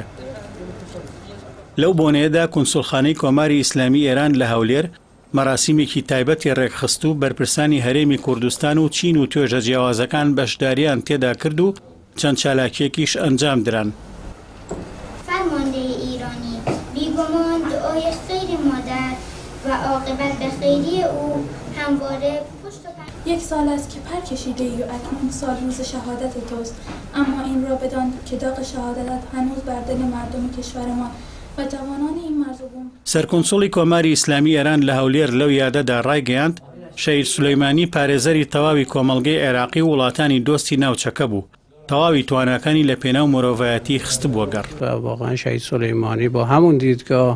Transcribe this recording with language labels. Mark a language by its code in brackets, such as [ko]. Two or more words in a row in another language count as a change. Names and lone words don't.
[ckb] لەو بۆنەیەدا کونسوڵخانەی کۆماری ئیسلامی ئێران لە هەولێر مەراسیمێکی تایبەتی ڕێکخست و بەرپرسانی هەرێمی کوردستان و چین و توێژە جیاوازەکان بەشداریان تێدا کرد و چەند چالاکیەکیش ئەنجام دران. [fa] فرماندەی ئیرانی بیگمان دعای خیر مادر و عاقبت به خیری او همواره پشت و پناه. یک سال است که پر کشیده ای و اکنون سال روز شهادت توست، اما این را بدان که داغ شهادت هنوز بر دل مردم کشورمان و جوانان این مرزبون. [ckb] سەرکونسوڵی کۆماری ئیسلامی ئێران لە هەولێر لەو یادەدا ڕایگەیاند شەهید سولەیمانی پارێزەری تەواوی کۆمەڵگەی عێراقی و وڵاتانی دۆستی ناوچەکە بوو. تەواوی تواناکانی لە پێناو مرۆڤایەتی خست بووە گەڕ. واقعا شەهید سولەیمانی بۆ هەموو دیدگا